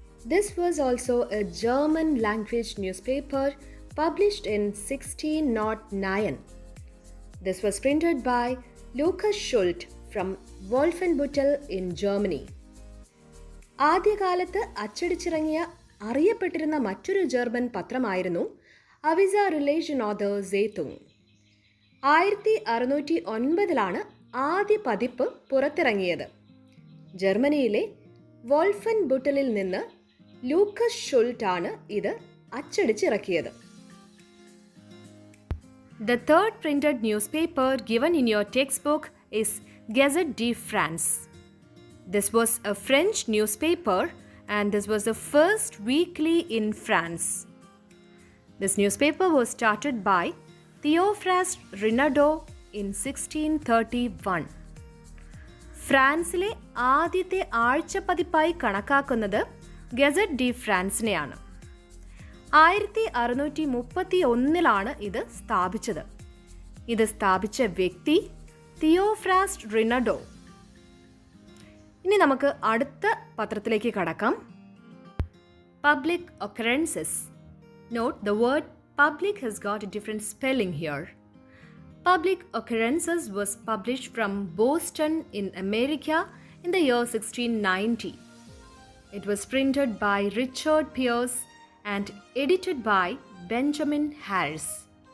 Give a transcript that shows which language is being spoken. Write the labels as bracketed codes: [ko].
[en] This was also a German language newspaper published in 1609. This was printed by Lukas Schult from Wolfenbüttel in Germany. [ml] ആദ്യകാലത്ത് അച്ചടിച്ചിറങ്ങിയ അറിയപ്പെട്ടിരുന്ന മറ്റൊരു German പത്രമായിരുന്നു അവിസ relation author Zedong. 1609 ആദ്യ പതിപ്പ് പുറത്തിറങ്ങിയത്. ജർമ്മനിയിലെ വോൾഫൻബുട്ടലിൽ നിന്ന് ലൂക്കസ് ഷുൾട്ട് ആണ് ഇത് അച്ചടിച്ചിറക്കിയത്. [en] The third printed newspaper given in your textbook is Gazette de France. This was a French newspaper and this was the first weekly in France. This newspaper was started by Theophrast Renaudot in 1631. [ml] ഫ്രാൻസിലെ ആദ്യത്തെ ആഴ്ച പതിപ്പായി കണക്കാക്കുന്നത് gazette D ഫ്രാൻസിനെയാണ്. 1631 ഇത് സ്ഥാപിച്ചത്. ഇത് സ്ഥാപിച്ച വ്യക്തി തിയോഫ്രാസ്റ്റ് റിനഡോ. ഇനി നമുക്ക് അടുത്ത പത്രത്തിലേക്ക് കടക്കാം. Public occurrences. [en] Note the word public has got a different spelling here. Public Occurrences was published from Boston in America in the year 1690. It was printed by Richard Pierce and edited by Benjamin Harris.